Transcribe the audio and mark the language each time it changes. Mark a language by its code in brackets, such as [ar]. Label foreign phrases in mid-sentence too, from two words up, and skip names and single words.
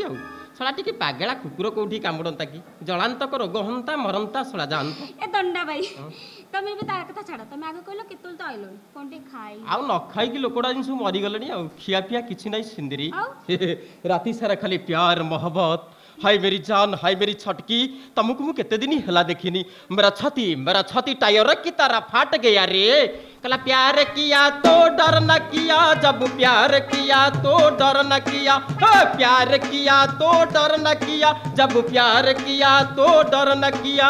[or] ଆଉ ଶଳା ଟିକେ ପାଗେଳା କୁକୁର କୋଉଠି କାମୁଡନ୍ତା କି ଜଳାନ୍ତକ ରୋଗ ହନ୍ତା ମରନ୍ତା ଶଳା ଜାଣନ୍ତା। ଏ ଦଣ୍ଡା ଭାଇ ତମେ ଏବେ ତା କଥା ଛାଡ। ତମେ ଆଗ କହିଲ କେତେବେଳେ ତ ଆଇଲଣି କଣ ଟିକେ ଖାଇ ଆଉ ନ ଖାଇକି ଲୋକଟା ଜିନିଷ ମରିଗଲେଣି। ଆଉ ଖିଆ ପିଆ କିଛି ନାହିଁ ସିନ୍ଦିରି। ରାତି ସାରା ଖାଲି [hi] प्यार मोहब्बत। हाय मेरी जान हाय मेरी छटकी तुमको मैं कितने दिन हिला देखी मेरा छाती टायर की तरह फाट गया रे। कला प्यार किया तो डर न किया जब प्यार किया तो डर न किया। प्यार किया तो डर न किया जब प्यार किया तो डर न किया।